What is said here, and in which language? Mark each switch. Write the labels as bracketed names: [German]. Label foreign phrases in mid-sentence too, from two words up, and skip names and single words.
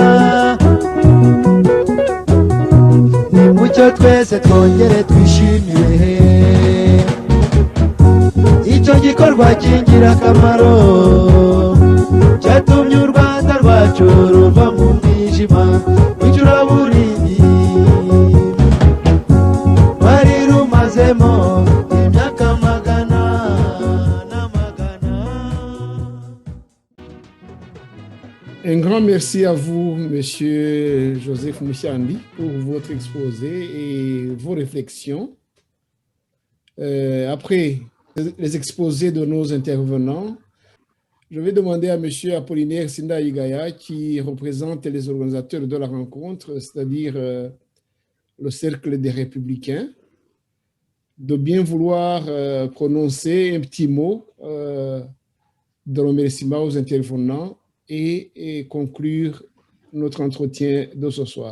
[Kinyarwanda] nimucyo twese twongere twishimire icyo gikorwa cy'ingirakamaro cyatumye u Rwanda rwacu ruva mu mwijima w'icuraburindi wari rumazemo imyaka magana n'amagana. [French] Un grand merci à vous, Monsieur Joseph Mouchandi, pour votre exposé et vos réflexions. Après les exposés de nos intervenants, je vais demander à Monsieur Apollinaire Sinda Igaya, qui représente les organisateurs de la rencontre, c'est-à-dire le Cercle des Républicains, de bien vouloir prononcer un petit mot de remerciement aux intervenants et conclure notre entretien de ce soir.